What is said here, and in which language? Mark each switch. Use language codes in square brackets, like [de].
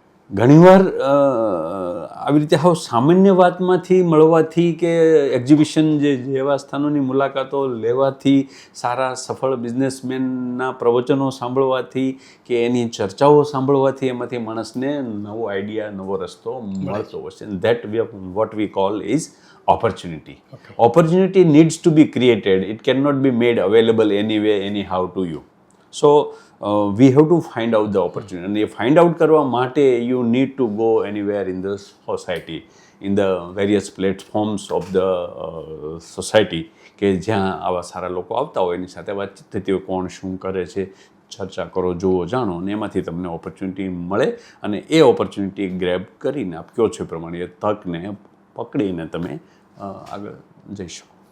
[gu] ઘણીવાર આવી રીતે હાવ સામાન્ય વાતમાંથી મળવાથી કે એક્ઝિબિશન જેવા સ્થાનોની મુલાકાતો લેવાથી, સારા સફળ બિઝનેસમેનના પ્રવચનો સાંભળવાથી કે એની ચર્ચાઓ સાંભળવાથી એમાંથી માણસને નવો આઈડિયા, નવો રસ્તો મળતો હોય છે. [en] That what we call is opportunity. Opportunity needs to be created. It cannot be made available anyway, anyhow to you. So we have to find out the opportunity. And find out [gu] કરવા માટે [en] you need to go anywhere in the society, [gu] in the various platforms of the society, કે જ્યાં આવા સારા લોકો આવતા હોય, એની સાથે વાતચીત થતી હોય, કોણ શું કરે છે, ચર્ચા કરો, જુઓ, જાણો, અને એમાંથી તમને ઓપોર્ચ્યુનિટી મળે અને એ ઓપોર્ચ્યુનિટી ગ્રેબ કરીને આપ કહો છો એ પ્રમાણે એ તકને પકડીને તમે આગળ જઈ શકો.